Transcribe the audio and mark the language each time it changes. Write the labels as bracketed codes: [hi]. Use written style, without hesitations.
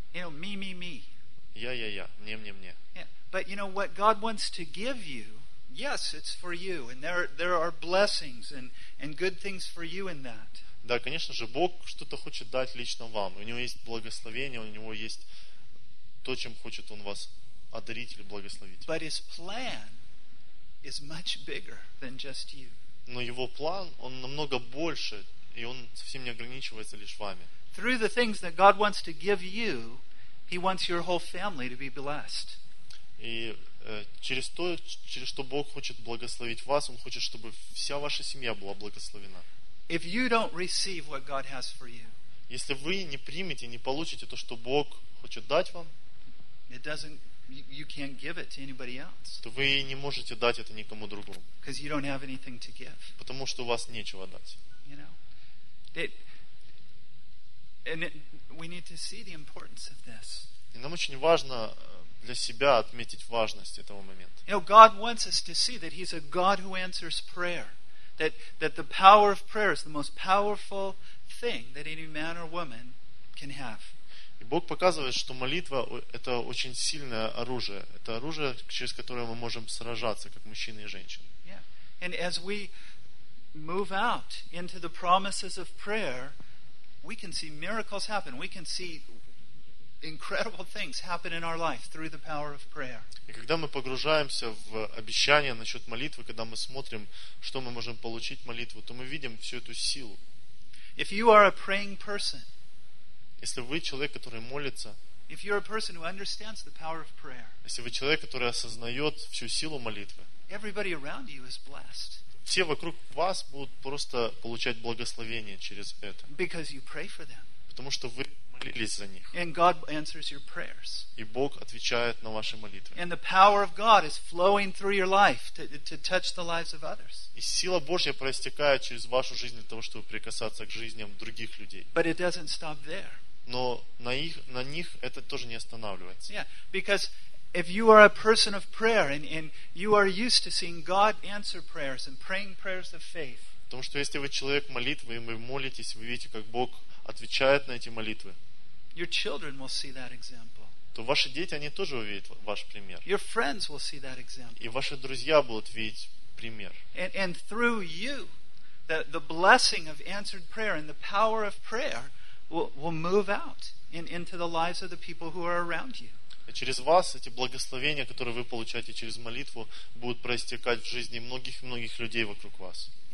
[en] You know, me, me, me. [ru] Я, мне. [en] Yeah. But you know what God wants to give you? Yes, it's for you, and there are blessings and good things for you in that. [ru] Да, конечно же, Бог что-то хочет дать лично вам. У него есть благословение, у него есть то, чем хочет он вас одарить или благословить. [en] But His plan is much bigger than just you. [ru] Но его план, он намного больше, и он совсем не ограничивается лишь вами. [en] Through the things that God wants to give you, He wants your whole family to be blessed. [ru] И через то, через что Бог хочет благословить вас, Он хочет, чтобы вся ваша семья была благословена. [en] If you don't receive what God has for you, [ru] если вы не примете, не получите то, что Бог хочет дать вам, [en] it doesn't, you can't give it to anybody else. [ru] То вы не можете дать это никому другому. [en] 'Cause you don't have anything to give. [ru] Потому что у вас нечего дать. [en] You know? We need to see the importance of this. [ru] И нам очень важно для себя отметить важность этого момента. [en] You know, God wants us to see that He's a God who answers prayer. That the power of prayer is the most powerful thing that any man or woman can have. [ru] И Бог показывает, что молитва — это очень сильное оружие. Это оружие, через которое мы можем сражаться, как мужчины и женщины. [en] Yeah. And as we move out into the promises of prayer, we can see miracles happen. We can see incredible things happen in our life through the power of prayer. [ru] И когда мы погружаемся в обещания насчет молитвы, когда мы смотрим, что мы можем получить молитву, то мы видим всю эту силу. [en] If you are a praying person, [ru] если вы человек, который молится, [en] if you're a person who understands the power of prayer, [ru] если вы человек, который осознает всю силу молитвы, [en] everybody around you is blessed. [ru] Все вокруг вас будут просто получать благословение через это. [en] Because you pray for them. [ru] Потому что вы молились за них. [en] And God answers your prayers. [ru] И Бог отвечает на ваши молитвы. [en] And the power of God is flowing through your life to touch the lives of others. [ru] И сила Божья проистекает через вашу жизнь для того, чтобы прикасаться к жизням других людей. [en] But it doesn't stop there. [ru] Но на них это тоже не останавливается. [en] Yeah, because if you are a person of prayer and you are used to seeing God answer prayers and praying prayers of faith. [ru] Потому что если вы человек молитвы, и вы молитесь, вы видите, как Бог отвечает на эти молитвы. [en] Your children will see that example. [ru] То ваши дети, они тоже увидят ваш пример. [en] Your friends will see that example. [ru] И ваши друзья будут видеть пример. [en] And through you, the blessing of answered prayer and the power of prayer will move out into the lives of the people who are around you. [ru] И через вас эти благословения, которые вы получаете через молитву, будут проистекать в жизни многих-многих людей вокруг вас.